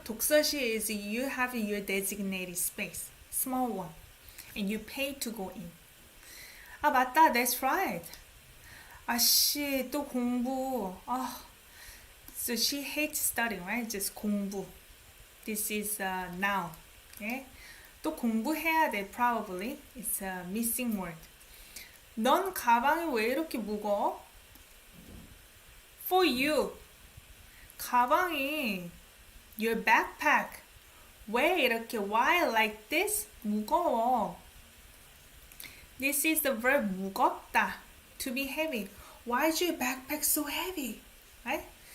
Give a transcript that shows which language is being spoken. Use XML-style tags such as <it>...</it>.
<en>독서실 is you have your designated space, small one. And you pay to go in. 맞다, that's right.</en> <ko>씨, 또 공부.</ko> <en>So she hates studying, right? Just 공부. This is noun. Okay?</en> <ko>또 공부해야 돼,</ko> <en>probably. It's a missing word.</en> <ko>넌 가방이 왜 이렇게 무거워?</ko> <en>For you. 가방이, your backpack.</en> <ko>왜 이렇게,</ko> <en>why like this?</en> <ko>무거워.</ko> <en>This is the verb 무겁다. To be heavy. Why is your backpack so heavy? Right?</en>